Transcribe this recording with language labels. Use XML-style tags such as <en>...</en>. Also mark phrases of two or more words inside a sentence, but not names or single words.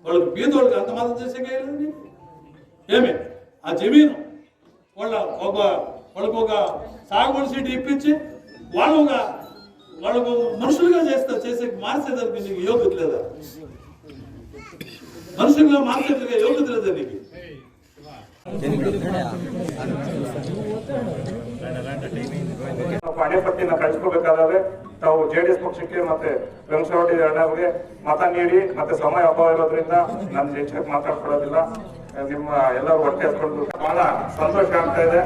<te>వాళ్ళకి బీదోళ్ళకి అంత మద్దతు చేసే ఏమి ఆ జమీను వాళ్ళకు ఒక సాగు మనిషి ఇప్పించి వాళ్ళకు మనుషులుగా చేసే మార్చేదానికి నీకు యోగ్యత లేదా? మనుషులుగా మార్చేట్టుగా యోగ్యత లేదా నీకు?</te> <kn>ಹಣೆ ಪಟ್ಟಿನ ಕಳಿಸ್ಕೋಬೇಕಾದ್ರೆ ತಾವು JDS ಪಕ್ಷಕ್ಕೆ ಮತ್ತೆ ವೆಂಕಟೇಶ್ವರ ಅಣ್ಣವ್ರಿಗೆ ಮತ ನೀಡಿ ಮತ್ತೆ ಸಮಯ ಅಭಾವ ಇರೋದ್ರಿಂದ ನಾನು ಹೆಚ್ಚಾಗಿ ಮಾತಾಡ್ಕೊಳ್ಳೋದಿಲ್ಲ. ನಿಮ್ಮ ಎಲ್ಲರೂ ಹೊಟ್ಟೆ ಹಸ್ಕೊಂಡು ಬಹಳ ಸಂತೋಷ ಆಗ್ತಾ ಇದೆ.</kn>